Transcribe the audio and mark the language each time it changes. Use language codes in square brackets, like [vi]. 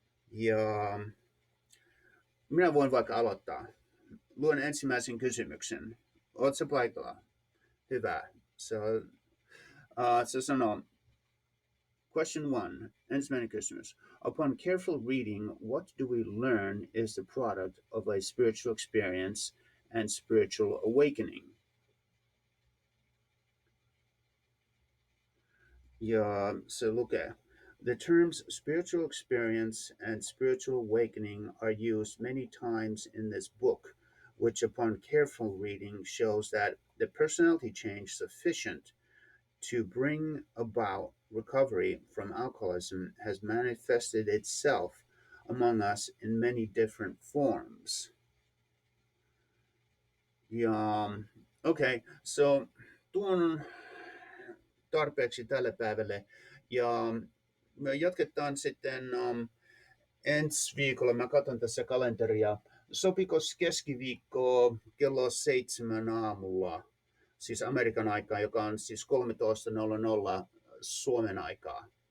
[fi] Ja minä voin vaikka aloittaa. Luen ensimmäisen kysymyksen. Ootko paikalla? Hyvä. Se sanoo, [en] question 1, [fi] ensimmäinen kysymys. [en] Upon careful reading, what do we learn is the product of a spiritual experience and spiritual awakening? [fi] Ja se lukee, [en] the terms spiritual experience and spiritual awakening are used many times in this book, which upon careful reading shows that the personality change sufficient to bring about recovery from alcoholism has manifested itself among us in many different forms. [fi] Ja, okay, so tuon tarpeeksi tälle päivälle. Ja me jatketaan sitten ensi viikolla, mä katson tässä kalenteria, sopikos keskiviikko kello 7 aamulla, siis Amerikan aikaa, joka on siis 13.00 Suomen aikaa.